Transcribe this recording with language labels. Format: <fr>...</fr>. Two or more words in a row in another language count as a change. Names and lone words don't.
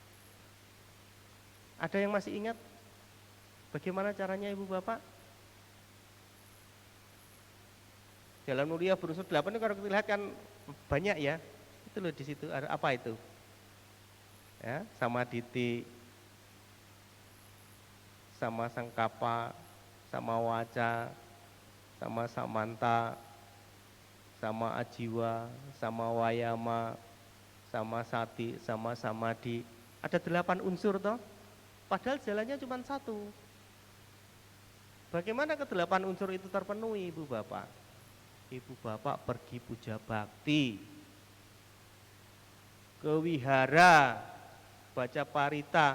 <id>Ada yang masih ingat bagaimana caranya ibu bapak? Jalan mulia berunsur 8 itu kalau kita lihat kan banyak ya. Itu loh di situ ada apa itu?</id> <pi>Ya, sama diti, sama sangkapa, sama waca, sama samanta, sama ajiwa, sama wayama, sama sati, sama samadhi.</pi> <id>Ada 8 unsur toh. Padahal jalannya cuma 1. Bagaimana ke-8 unsur itu terpenuhi ibu bapak? Ibu bapak pergi puja bakti, ke wihara, baca parita.</id>